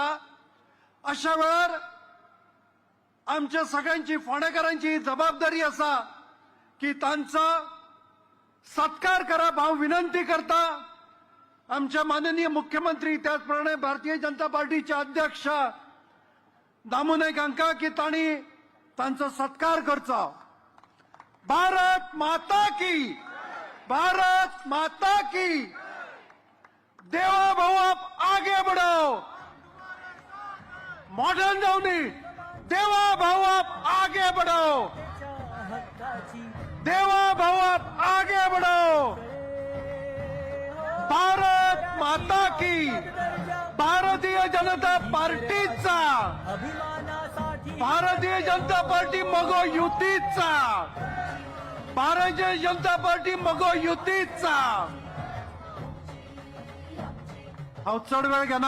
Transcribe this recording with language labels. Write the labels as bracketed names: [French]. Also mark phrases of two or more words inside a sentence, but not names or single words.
[Konkani] अशा वेळार आमच्या सगळ्यांची फोंडेकारांची जबाबदारी आसा की तांचा सत्कार करप. हांव विनंती करता आमच्या माननीय मुख्यमंत्री त्याचप्रमाणे भारतीय जनता पार्टीचे अध्यक्ष दामू नाईक हांकां की तांणी तांचो सत्कार करचो. [Hindi] भारत माता की, भारत माता की. देवा भाऊ आप आगे बढ़ो. मॉडर्न [Marathi] जाऊ नये. [Hindi] देवा भाऊ आप आगे बढ़ो. देवा भाऊ आप आगे बढ़ो. भारत माता की. [Konkani] भारतीय जनता पार्टीचा, भारतीय जनता पार्टी मगो युतीचा, भारतीय जनता पार्टी मगो युतीचा. हांव चड वेळ घेना.